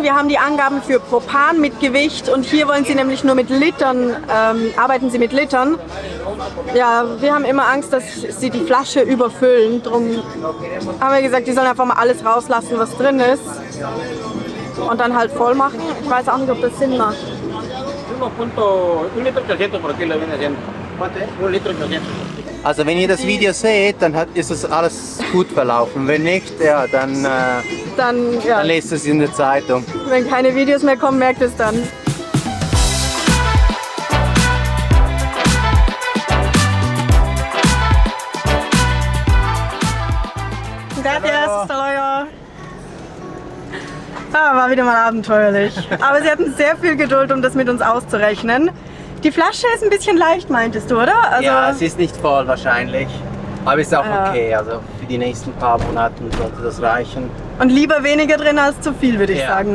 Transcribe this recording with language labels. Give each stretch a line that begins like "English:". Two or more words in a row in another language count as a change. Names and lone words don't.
German: Wir haben die Angaben für Propan mit Gewicht und hier wollen Sie nämlich nur mit Litern, arbeiten Sie mit Litern. Ja, wir haben immer Angst, dass Sie die Flasche überfüllen. Darum haben wir gesagt, die sollen einfach mal alles rauslassen, was drin ist. Und dann halt voll machen. Ich weiß auch nicht, ob das Sinn macht.
Spanish: 1 litro 300 por kilo viene siendo. 1 litro 300.
German: Also wenn ihr das Video seht, dann ist es alles gut verlaufen. Wenn nicht, ja, dann Ja, lest es in der Zeitung. wenn keine Videos mehr kommen, merkt es dann.
Spanish: Gracias, hasta luego.
German: War wieder mal abenteuerlich. Aber Sie hatten sehr viel Geduld, um das mit uns auszurechnen. Die Flasche ist ein bisschen leicht, meintest du, oder? Also, Ja, es ist nicht voll wahrscheinlich, aber ist auch Ja. okay. Also für die nächsten paar Monate sollte das reichen. und lieber weniger drin als zu viel, würde ich sagen.